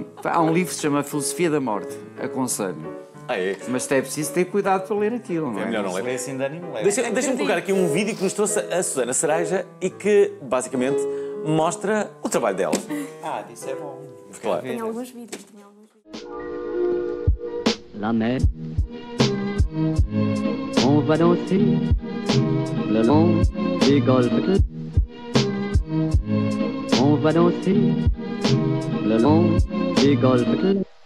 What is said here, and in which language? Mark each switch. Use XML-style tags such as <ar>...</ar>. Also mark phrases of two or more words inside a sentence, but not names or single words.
<pt>Há um livro que se chama Filosofia da Morte, aconselho. Mas é preciso ter cuidado para ler aquilo, não é? É melhor não ler. Assim de ânimo leve. Deixa-me colocar aqui um vídeo que nos trouxe a Susana Cereja e que, basicamente, mostra o trabalho dela. Isso é bom. Claro. Tem alguns vídeos.</pt> <fr>La mer, on va danser le long des golfes. On va danser le long des golfes.</fr>